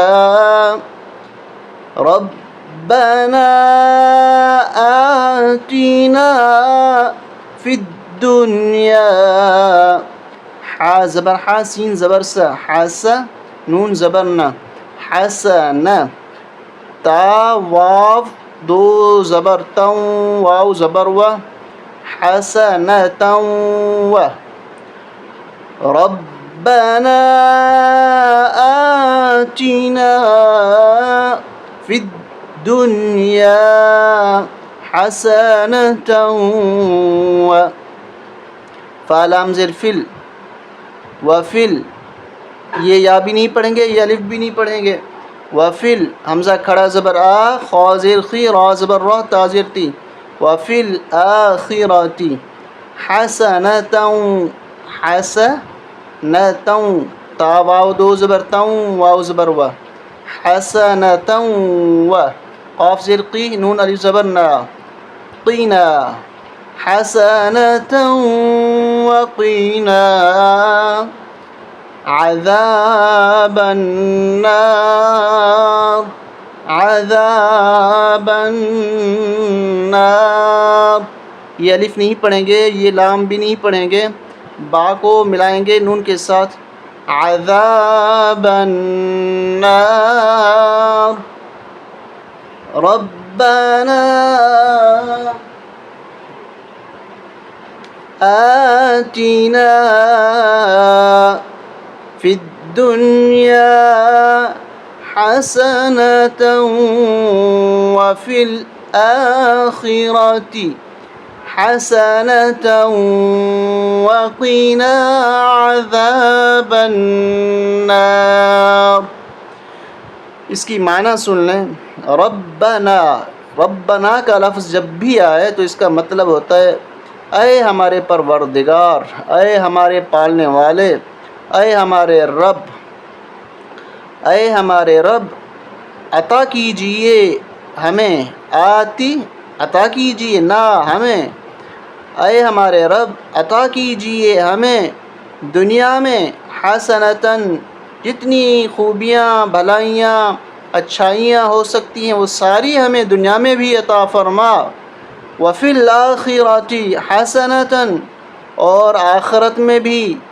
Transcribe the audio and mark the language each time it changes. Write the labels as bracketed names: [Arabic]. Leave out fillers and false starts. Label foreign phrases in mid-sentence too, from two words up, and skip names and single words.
[Arabic] ربنا آتینا فی الدنیا [Urdu] حا زبر حا سین زبر سا حاسا نون زبر نا حسن تا واو دو زبر تاؤ واو زبر و حسنتا و [Arabic] ربنا آتنا فی الدنیا حسنتا و [Urdu] فالام زیر فل وفل، یہ یا بھی نہیں پڑھیں گے، یہ الف بھی نہیں پڑھیں گے۔ وفل حمزہ کھڑا زبر آ خا زیر خی را زبر را تا زیر تی وفل آخرتی حسنتا حسنتا تا واو دو زبر تاؤں واو زبر و حسنتا و قاف زیر قی نون الف زبر نا قینا حسنتا وقینا [Arabic] عذاب النار عذاب النار، [Urdu] یہ الف نہیں پڑھیں گے، یہ لام بھی نہیں پڑھیں گے، با کو ملائیں گے نون کے ساتھ، [Arabic] عذاب النار، ربنا آتنا فی الدنیا حسنة وفي الآخرة حسنة وقنا عذاب النار۔ [Urdu] اس کی معنی سن لیں، ربنا، ربنا کا لفظ جب بھی آئے تو اس کا مطلب ہوتا ہے اے ہمارے پروردگار، اے ہمارے پالنے والے، اے ہمارے رب، اے ہمارے رب عطا کیجئے ہمیں، آتی عطا کیجئے نہ ہمیں، اے ہمارے رب عطا کیجئے ہمیں دنیا میں حسنتاً، جتنی خوبیاں، بھلائیاں، اچھائیاں ہو سکتی ہیں وہ ساری ہمیں دنیا میں بھی عطا فرما، [Arabic] وفی الآخرۃ حسنتاً، [Urdu] اور آخرت میں بھی،